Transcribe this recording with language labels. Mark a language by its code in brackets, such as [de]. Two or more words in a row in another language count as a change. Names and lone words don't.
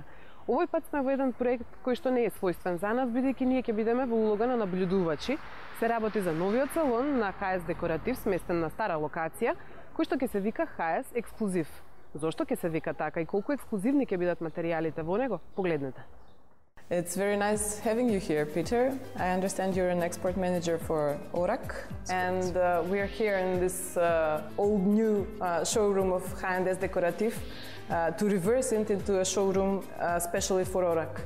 [mk] Овој пат сме во еден проект кој што не е својствен за нас, бидејќи ние ќе бидеме во улога на наблюдувачи. Се работи за новиот салон на HS Декоратив, сместен на стара локација, кој што ќе се вика HS Ексклузив. Зошто ќе се вика така и колку ексклузивни ќе бидат материјалите во него? Погледнете. [en] It's very nice having you here, Peter. I understand you're an export manager for Orac, and we are here in this old new showroom of HS Decorative to reverse it into a showroom especially for Orac.